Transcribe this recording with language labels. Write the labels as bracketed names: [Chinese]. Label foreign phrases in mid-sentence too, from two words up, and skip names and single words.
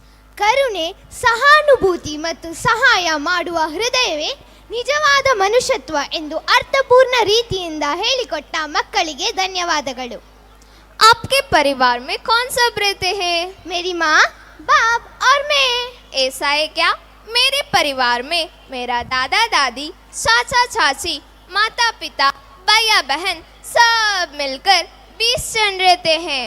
[Kannada] ಕರುಣೆ, ಸಹಾನುಭೂತಿ ಮತ್ತು ಸಹಾಯ ಮಾಡುವ ಹೃದಯವೇ ನಿಜವಾದ ಮನುಷ್ಯತ್ವ ಎಂದು ಅರ್ಥಪೂರ್ಣ ರೀತಿಯಿಂದ ಹೇಳಿಕೊಟ್ಟ ಮಕ್ಕಳಿಗೆ ಧನ್ಯವಾದಗಳು. [Hindi] आपके परिवार में कौन सब रहते हैं? मेरी माँ, बाप और मैं. ऐसा है क्या? मेरे परिवार में मेरा दादा दादी, चाचा चाची, माता पिता, भैया बहन सब मिलकर 20 जन रहते हैं.